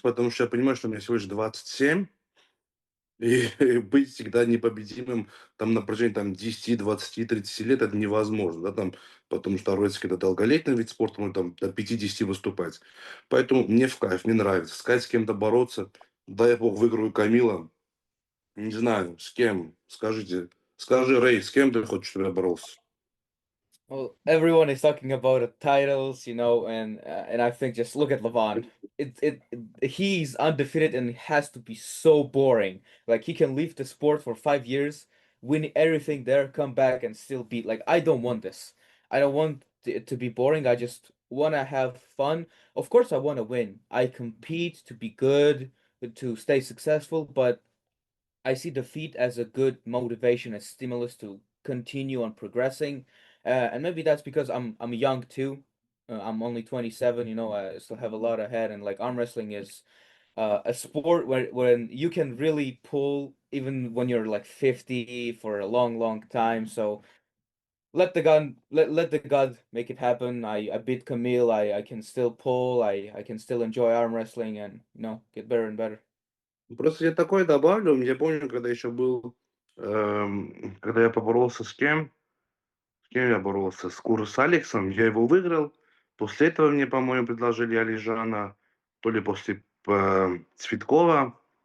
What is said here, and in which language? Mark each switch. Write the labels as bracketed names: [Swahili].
[Russian] Потому что я понимаю, что мне всего лишь 27, и быть всегда непобедимым там на протяжении там, 10, 20, 30 лет это невозможно, да, там, потому что роллерский это долголетний вид спорта, ну, там, до 50 выступать. Поэтому мне в кайф, мне нравится. Сказать с кем-то бороться, дай бог выиграю Камила, не знаю, с кем, скажите. Скажи, Рэй, с кем ты хочешь, чтобы я боролся? [English] Well, everyone is talking about the titles, you know, and I think just look at Levon. He's undefeated and it has to be so boring. Like he can leave the sport for 5 years, win everything there, come back and still beat. Like I don't want this. I don't want it to be boring. I just want to have fun. Of course, I want to win. I compete to be good, to stay successful, but I see defeat as a good motivation, a stimulus to continue on progressing. And maybe that's because I'm young too. I'm only 27, you know, I still have a lot ahead, and like arm wrestling is a sport where when you can really pull even when you're like 50 for a long, long time. So let the God make it happen. I beat Kamil. I can still pull. I can still enjoy arm wrestling and you know get better and better. [Russian] Просто я такое добавлю, я помню, когда еще был, когда я поборолся с кем я боролся, с Алексом, я его выиграл. После этого мне, по-моему, предложили Алижана, то ли после Цветкова.